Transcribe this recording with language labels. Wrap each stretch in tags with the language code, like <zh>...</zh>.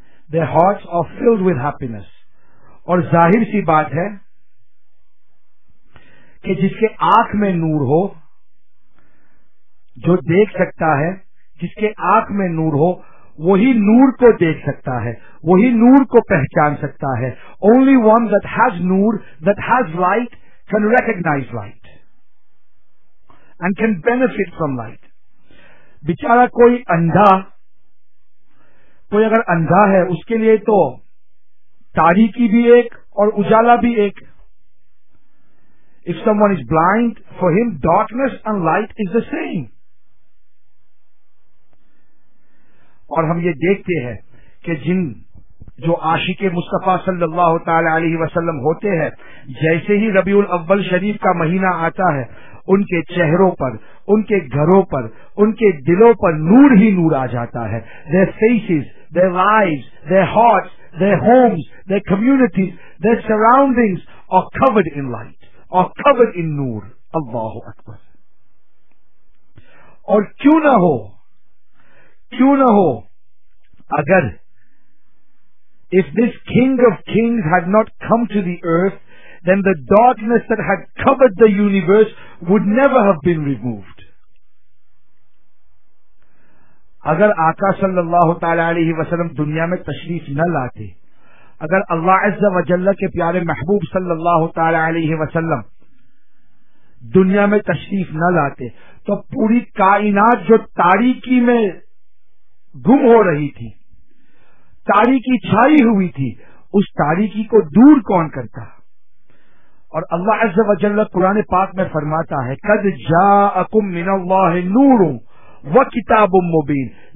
<en>The hearts are filled with happiness.</en> <ur>اور ظاہر سی بات ہے کہ جس کے آنکھ میں نور ہو، جو دیکھ سکتا ہے، جس کے آنکھ میں نور ہو وہی نور کو دیکھ سکتا ہے، وہی نور کو پہچان سکتا ہے.</ur> <en>Only one that has noor, that has light, can recognize light and can benefit from light.</en> <ur>بچارہ کوئی اگر اندھا ہے اس کے لیے تو تاریکی بھی ایک اور اجالا بھی ایک.</ur> <en>If someone is blind, for him darkness and light is the same.</en> <ur>اور ہم یہ دیکھتے ہیں کہ جن جو عاشق مصطفیٰ صلی اللہ تعالی علیہ وسلم ہوتے ہیں، جیسے ہی ربیع الاول شریف کا مہینہ آتا ہے، ان کے چہروں پر، ان کے گھروں پر، ان کے دلوں پر نور ہی نور آ جاتا ہے.</ur> <en>Their faces, their lives, their hearts, their homes, their communities, their surroundings are covered in light, are covered in noor.</en> <ur>اللہ اکبر. اور کیوں نہ ہو اگر</ur> <en>if this king of kings had not come to the earth, then the darkness that had covered the universe would never have been removed.</en> <ur>اگر آقا صلی اللہ تعالی علیہ وسلم دنیا میں تشریف نہ لاتے، اگر اللہ عز و جل کے پیارے محبوب صلی اللہ تعالی علیہ وسلم دنیا میں تشریف نہ لاتے، تو پوری کائنات جو تاریکی میں گم ہو رہی تھی، تاریکی چھائی ہوئی تھی، اس تاریکی کو دور کون کرتا؟ اور اللہ عز و جل قرآن پاک میں فرماتا ہے</ur> <ar>قد جاءکم من اللہ نور وکتاب مبین.</ar>